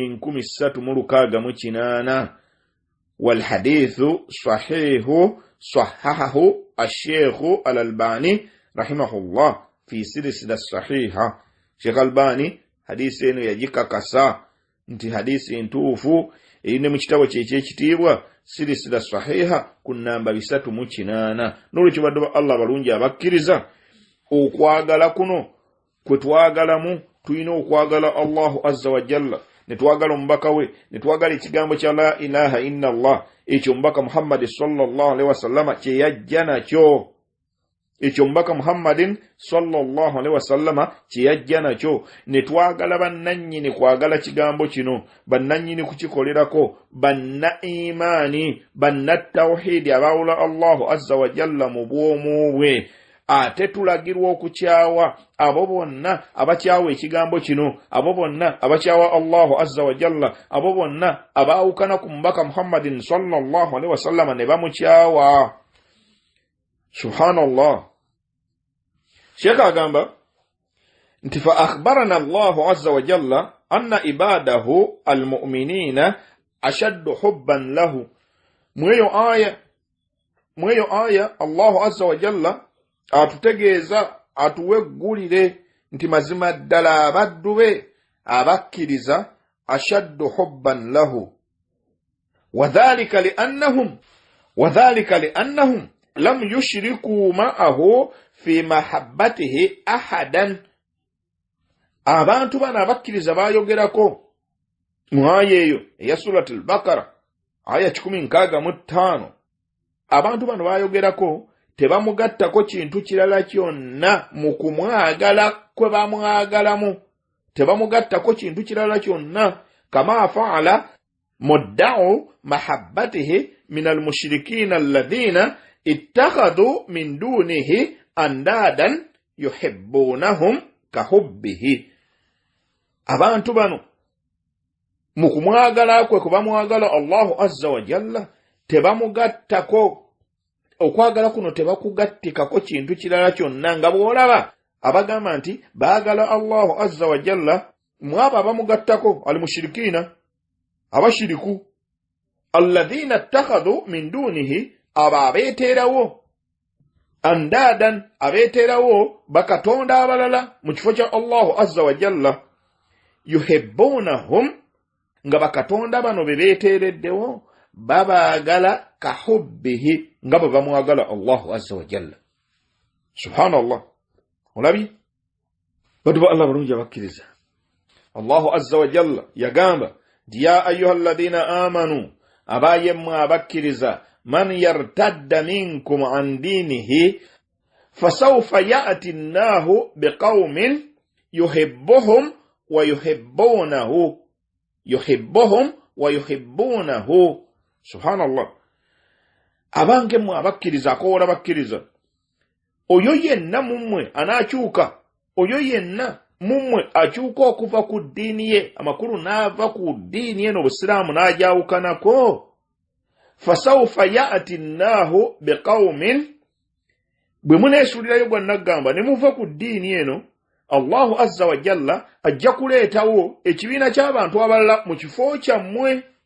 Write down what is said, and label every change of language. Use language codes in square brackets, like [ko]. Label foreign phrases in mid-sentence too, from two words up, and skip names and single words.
[lg] 1368 [ar] والحديث صحيح صححه الشيخ الألباني رحمه الله في سلسلة صحيحة [lg] Sheikh Albani hadisi eno yagikakasa nti hadisi ntuufu erine mu kitabo ky'ekitiibwa [ar] سلسلة صحيحة [lg] ku namba 308 n'olwekyo badde Allah balungi abakkiriza okwagala kuno kwe twagalamu tulina okwagala [ar] الله عز وجل [lg] ne twagala omubaka we ne twagala ekigambo kya [ar] لا إله إلا الله [lg] ekyo omubaka Muhammad sallallahu [ar] عليه وسلم [lg] kye yajja nakyo ekyo omubaka [ar] محمد صلى الله عليه وسلم [lg] kye yajja nakyo ne twagala bannannyini kwagala kigambo kino bannannyini kukikolerako banna imaani banna tawhidi abawula [ar] الله عز وجل [lg] mu bwomu bwe ate tulagirwa okukyawa abo bonna abakyawa ekigambo kino abo bonna abakyawa [ar] الله عز وجل [lg] abo bonna abaawukana ku mubaka [ar] محمد صلى الله عليه وسلم [lg] ne bamukyawa subhanallah Sheikh agamba nti [ar] فأخبرنا الله عز وجل أن عباده المؤمنين أشد حبا له [lg] mweyo aya [ar] الله عز وجل [lg] atutegeeza atuweggulire nti mazima ddala abaddu be abakkiriza [ar] أشد حبا له وذلك لأنهم لم يشركوا معه في محبته أحدا [lg] abantu bano abakkiriza bayogerako mu aya eyo eya surati al-Baqara aya 165 abantu bano bayogerako tebamugattako kintu kirala kyonna mu kumwagala kwe bamwagalamu tebamugattako kintu kirala kyonna [ar] كما فعل مدعو محبته من المشركين الذين اتخذوا من دونه أندادا يحبونهم كحبه [lg] abantu bano mu kumwagala kwe kubamwagala [ar] الله عز وجل [lg] tebamugattako okwagala kuno tebakugattikako kintu kirala kyonna nga bw'olaba abagamba nti baagala [ar] الله عز وجل [lg] mwaba abamugattako al-mushrikina abashiriku [ar] الذين اتخذوا من دونه [lg] abeeterawo andadan abeeterawo bakatonda abalala mu kifo kya [ar] الله عز وجل [lg] yuhibbunahum nga bakatonda bano bebeetereddewo babaagala kahubbihi nga bwe bamwagala [ar] الله عز وجل. [lg] Subhanallah. Olabi badu ba Allah balungi abakkiriza. [ar] الله عز وجل yagamba يا أيها الذين آمنوا [lg] abayemwe abakkiriza [ar] من يرتد منكم عن دينه فسوف يأتي الله بقوم يحبهم ويحبونه. [lg] Subhanallah. Abange mwe abakkiriza akola bakkiriza oyo yenna mumwe anakyuka oyo yenna mumwe akyuka okuva ku ddiini ye amakulu n'ava ku ddiini ye n'obusiraamu n'ajawukanako [ar] فسوف يأتي الله بقوم [lg] bwe muneesuulirayo gwa nagamba ne muva ku ddiini eno [ar] الله عز وجل [lg] ajja kuleetawo ekibiina ky'abantu abalala mu kifo kyammwe